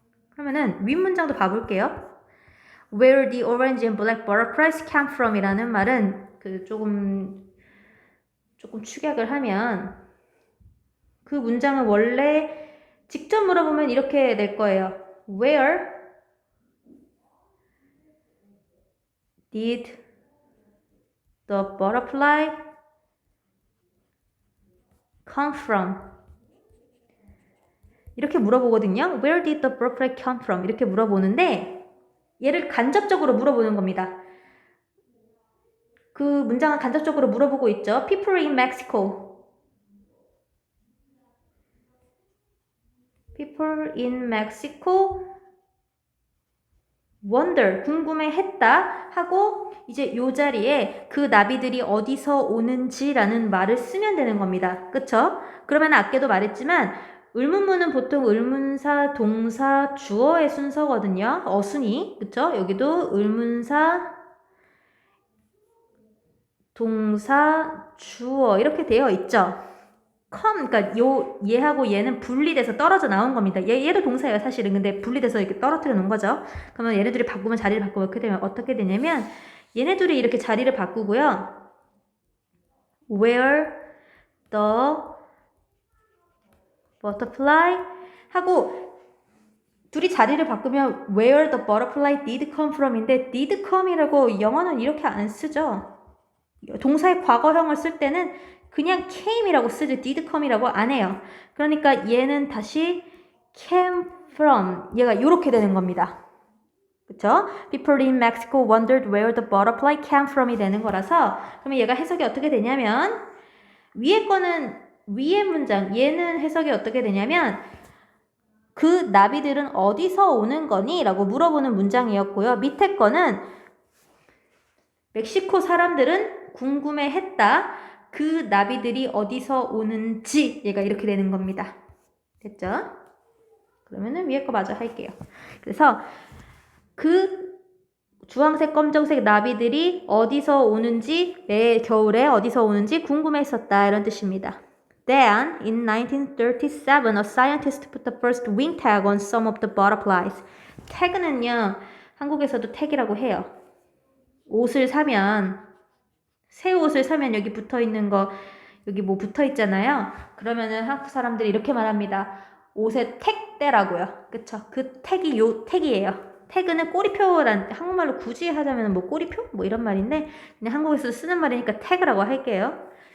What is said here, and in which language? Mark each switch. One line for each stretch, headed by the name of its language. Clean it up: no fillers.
Korean: 그러면은 윗문장도 봐볼게요.
English: Where the orange and black butterflies came from
Korean: 이라는 말은 그 조금 축약을 하면 그 문장은 원래 직접 물어보면 이렇게 될 거예요.
English: Where did the butterfly come from?
Korean: 이렇게 물어보거든요.
English: Where did the butterfly come from?
Korean: 이렇게 물어보는데 얘를 간접적으로 물어보는 겁니다. 그 문장은 간접적으로 물어보고 있죠.
English: People in Mexico. People in Mexico wonder,
Korean: 궁금해했다 하고 이제 요 자리에 그 나비들이 어디서 오는지라는 말을 쓰면 되는 겁니다. 그쵸? 그러면 아까도 말했지만 의문문은 보통 의문사, 동사, 주어의 순서거든요. 어순이. 그쵸? 여기도 의문사, 동사, 주어 이렇게 되어 있죠. 그러니까 얘하고 얘는 분리돼서 떨어져 나온 겁니다. 얘도 동사예요, 사실은. 근데 분리돼서 이렇게 떨어뜨려 놓은 거죠. 그러면 얘네들이 바꾸면 자리를 바꾸고 이렇게 되면 어떻게 되냐면 얘네들이 이렇게 자리를 바꾸고요.
English: Where the butterfly
Korean: 하고 둘이 자리를 바꾸면
English: where the butterfly did come from
Korean: 인데 did come이라고 영어는 이렇게 안 쓰죠. 동사의 과거형을 쓸 때는 그냥 came이라고 쓰지 did come이라고 안 해요. 그러니까 얘는 다시 came from 얘가 이렇게 되는 겁니다. 그쵸?
English: People in Mexico wondered where the butterfly came from
Korean: 이 되는 거라서 그러면 얘가 해석이 어떻게 되냐면 위에 거는 위의 문장 얘는 해석이 어떻게 되냐면 그 나비들은 어디서 오는 거니? 라고 물어보는 문장이었고요. 밑에 거는 멕시코 사람들은 궁금해했다. 그 나비들이 어디서 오는지 얘가 이렇게 되는 겁니다. 됐죠? 그러면은 위에 거 마저 할게요. 그래서 그 주황색, 검정색 나비들이 어디서 오는지 매 겨울에 어디서 오는지 궁금했었다 이런 뜻입니다.
English: Then, in 1937, a scientist put the first wing tag on some of the butterflies.
Korean: 태그는요, 한국에서도 택이라고 해요. 옷을 사면, 새 옷을 사면 여기 붙어 있는 거, 여기 뭐 붙어 있잖아요. 그러면은 한국 사람들이 이렇게 말합니다. 옷에 택대라고요. 그쵸? 그 택이 요 택이에요. 태그는 꼬리표란, 한국말로 굳이 하자면 뭐 꼬리표? 뭐 이런 말인데, 그냥 한국에서 쓰는 말이니까 태그라고 할게요.